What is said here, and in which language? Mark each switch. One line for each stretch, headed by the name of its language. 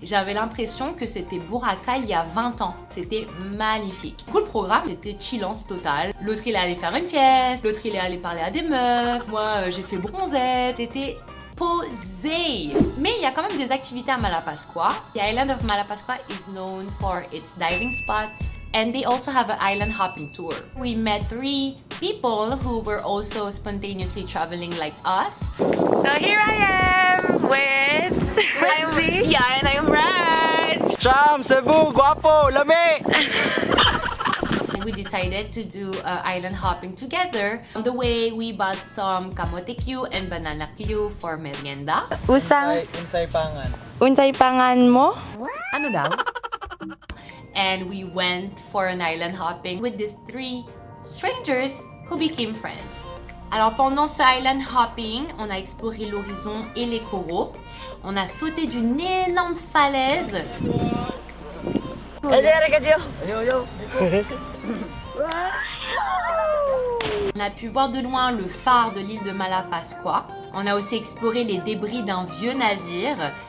French: J'avais l'impression que c'était Boracay il y a 20 ans. C'était magnifique. Du coup, le programme, c'était chillance totale. L'autre, il est allé faire une sieste. L'autre, il est allé parler à des meufs. Moi, j'ai fait bronzette. C'était posé. Mais il y a quand même des activités à Malapascua.
English: The island of Malapascua is known for its diving spots. And they also have an island hopping tour. We met 3 people who were also spontaneously traveling like us. So here I am with Lindsay. Yeah, and I'm Raj.
Cebuano: Cham, Cebu, guapo, lami!
English: we decided to do island hopping together. On the way, we bought some kamote Q and banana Q for merienda. Usang
Cebuano: Unsay pangan. unsay pangan mo?
Filipino: Ano daw?
English: And we went for an island hopping with these 3 strangers who became friends.
French: Alors pendant ce island hopping, on a exploré l'horizon et les coraux. On a sauté d'une énorme falaise. On a pu voir de loin le phare de l'île de Malapascua. On a aussi exploré les débris d'un vieux navire.